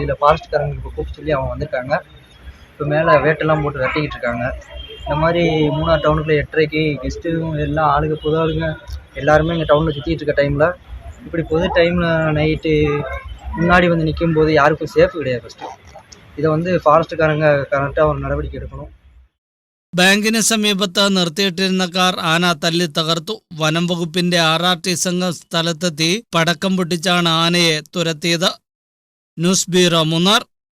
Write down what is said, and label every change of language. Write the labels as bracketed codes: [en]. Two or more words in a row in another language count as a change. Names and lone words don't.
[ta] இதில் ஃபாரஸ்ட்காரங்க இப்போ கூப்பிட்டு சொல்லி அவங்க வந்திருக்காங்க. இப்போ மேலே வேட்டெல்லாம் போட்டு விரட்டிக்கிட்டு இருக்காங்க. இந்த மாதிரி மூணார் டவுனுக்குள்ளே 8:30க்கு கெஸ்ட்டும் எல்லாம் ஆளுங்க புது ஆளுங்க எல்லாருமே இங்கே டவுனில் சுற்றிட்டு இருக்க டைமில் இப்படி பொது டைமில் நைட்டு முன்னாடி வந்து நிற்கும் போது யாருக்கும் சேஃப் கிடையாது. ஃபஸ்ட்டு இதை வந்து ஃபாரஸ்ட்டுக்காரங்க கரெக்டாக ஒரு நடவடிக்கை എടുക്കണം. [ml] ബാങ്കിന് സമീപത്ത് നിർത്തിയിട്ടിരുന്ന കാർ ആന തല്ലി തകർത്തു. വനം വകുപ്പിന്റെ RRT സംഘം സ്ഥലത്തെത്തി പടക്കം പൊട്ടിച്ചാണ് ആനയെ തുരത്തിയത്. ന്യൂസ് ബ്യൂറോ മൂന്നാർ.